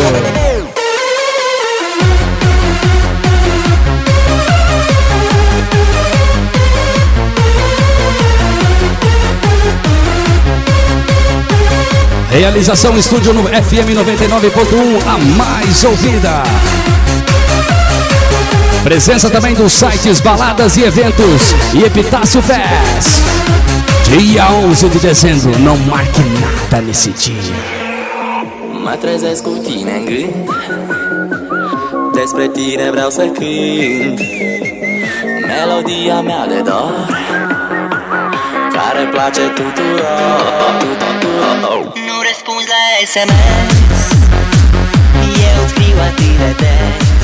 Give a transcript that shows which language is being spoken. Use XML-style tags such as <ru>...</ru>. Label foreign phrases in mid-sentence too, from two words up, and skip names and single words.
<pt>Realização Estúdio no FM 99.1, a mais ouvida. Presença também dos sites Baladas e Eventos e Epitácio Fest. Dia 11 de dezembro, não marque nada nesse dia.</pt> <ro>Mă trezesc cu tine în gând, despre tine vreau să cânt. Melodia mea de dor, care place tuturor. Nu răspunzi la SMS, eu îți scriu atât de des.</ro>